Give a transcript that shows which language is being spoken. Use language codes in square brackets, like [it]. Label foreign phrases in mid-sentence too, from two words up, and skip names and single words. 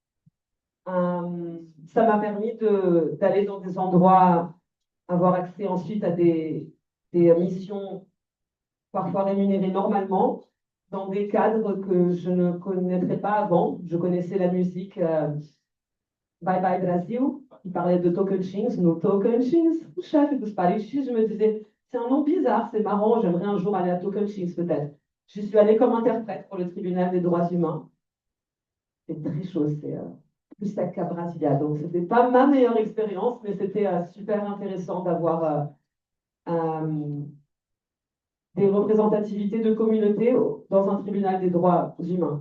[fr] Ça m'a permis d'aller dans des endroits, avoir accès ensuite à des missions parfois rémunérées normalement, dans des cadres que je ne connaîtrais pas avant. Je connaissais la musique Bye Bye Brasil, qui parlait de Tocantins, [pt] no Tocantins, o chefe dos Parintins. [fr] Je me disais, c'est un nom bizarre, c'est marrant, j'aimerais un jour aller à Tocantins peut-être. Je suis allée comme interprète pour le tribunal des droits humains. C'est très chaud, c'est plus sec qu'à Brasilia. Donc, ce n'était pas ma meilleure expérience, mais c'était super intéressant d'avoir des représentativités de communautés dans un tribunal des droits humains.